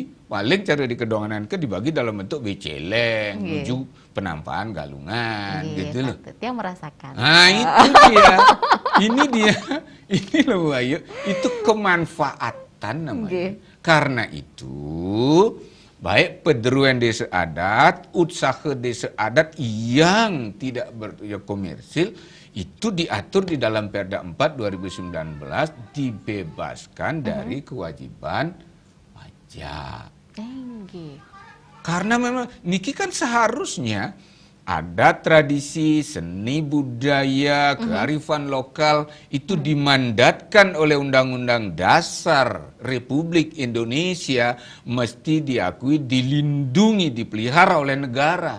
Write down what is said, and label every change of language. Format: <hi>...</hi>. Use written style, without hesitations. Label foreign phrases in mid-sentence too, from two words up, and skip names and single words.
<id>Paling cara di kedonganan dibagi dalam bentuk beceleng, Iya. menuju penampaan galungan gitu loh. Patut yang merasakan. Nah, itu dia. Ini dia. Ini loh Bu Ayu, itu kemanfaatan namanya. Nggih. Karena itu, baik pedruan desa adat, usaha desa adat yang tidak komersil, itu diatur di dalam Perda 4 2019 dibebaskan dari kewajiban pajak. Nggih. Karena memang niki kan seharusnya ada tradisi, seni budaya, kearifan lokal itu dimandatkan oleh Undang-Undang Dasar Republik Indonesia mesti diakui, dilindungi, dipelihara oleh negara.</id>